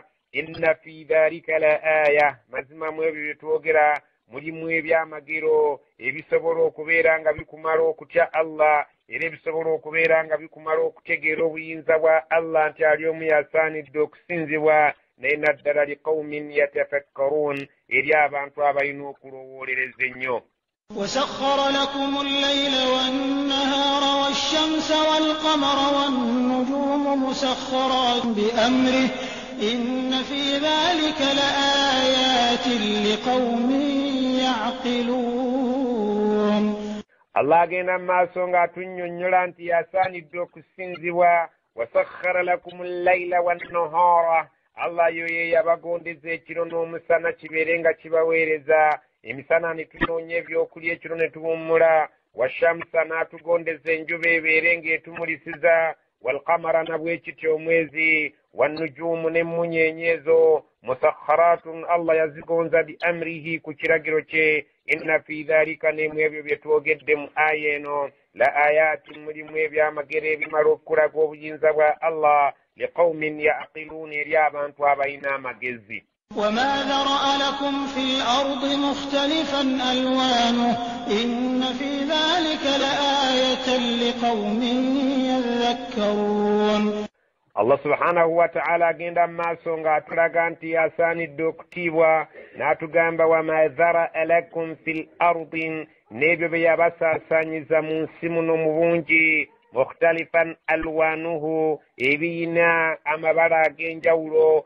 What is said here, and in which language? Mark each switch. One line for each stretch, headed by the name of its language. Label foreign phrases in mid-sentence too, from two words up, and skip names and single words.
Arabic: إن في ذلك لآية,
Ganda: mazima mu ebyo bye twogera mulimu ebyamagero ebisobola okubeera nga bikumala okutya Allah, era ebisobola okubeera nga bikumala okutegeera obuyinza bwa Allah nti ali omu yasaanidde okusinzibwa, naye naddala
Arabic: لقوم يتفكرون,
Ganda: eri abantu abalina okulowoolereza ennyo.
Arabic: وسخر لكم الليل والنهار والشمس والقمر والنجوم مسخرات بأمره إن في ذلك لآيات لقوم يعقلون.
Ganda: Allah agenda mu maaso ng'atunnyonnyola nti yasaanidde okusinzibwa.
Arabic: وسخر لكم الليل والنهار,
Ganda: Allah yo ye yabagondeza ekiro n'omusana kibeere nga kibaweereza. Emisana ne tunoonya ebyokulya, ekiro ne tuwummula. Washamsa, n'atugondeza enjuba ebeere ng'etumulisiza. Walqamara, na bwe kityo omwezi. Wannujuumu, n'emmunyeenye ezo. Musakharatun, Allah yazigonza
Arabic: بأمره,
Ganda: ku kiragiro kye.
Arabic: إن في ذلك,
Ganda: n'emu ebyo bye twogedde mu aya eno,
Arabic: لآيات,
Ganda: mulimu ebyamagero ebimala okulaga obuyinza bwa Allah,
Arabic: لقوم يعقلون,
Ganda: eri abantu abalina amagezi.
Arabic: وما ذرأ لكم في الأرض مختلفا ألوانه إن في ذلك لآية لقوم يذكرون.
Ganda: Allah
Arabic: سبحانه وتعالى
Ganda: agenda mu maaso ng'atulaga nti yasaanidde okutiibwa, n'atugamba
Arabic: وما ذرأ لكم في الأرض,
Ganda: n'ebyo bye yabasaasaanyiza mu nsi muno mu bungi.
Arabic: مختلفا ألوانه,
Ganda: ebiyina amabala ag'enjawulo.